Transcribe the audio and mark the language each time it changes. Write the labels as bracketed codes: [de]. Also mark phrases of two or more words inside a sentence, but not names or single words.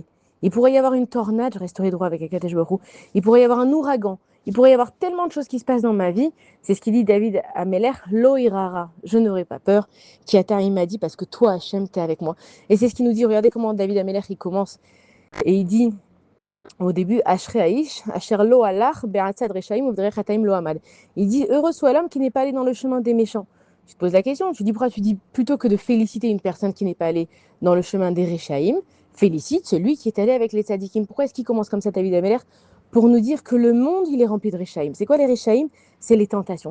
[fr] Il pourrait y avoir une tornade, je resterai droit avec [he] הקדוש ברוך הוא. [fr] Il pourrait y avoir un ouragan. Il pourrait y avoir tellement de choses qui se passent dans ma vie. C'est ce qu'il dit David à Meler, [he] לא אירא, [fr] je n'aurai pas peur. Kiata, il m'a dit, parce que toi, Hachem, t'es avec moi. Et c'est ce qu'il nous dit. Regardez comment David Ameler, il commence. Et il dit au début, [he] אשרי האיש אשר לא הלך בעצת רשעים ובדרך חטאים לא עמד. [fr] Il dit, heureux soit l'homme qui n'est pas allé dans le chemin des méchants. Tu te poses la question, tu dis pourquoi tu dis plutôt que de féliciter une personne qui n'est pas allée dans le chemin des Réchaïm, félicite celui qui est allé avec les tzadikim. Pourquoi est-ce qu'il commence comme ça, David Ameler? Pour nous dire que le monde, il est rempli de Réchaïm. C'est quoi les Réchaïm? C'est les tentations.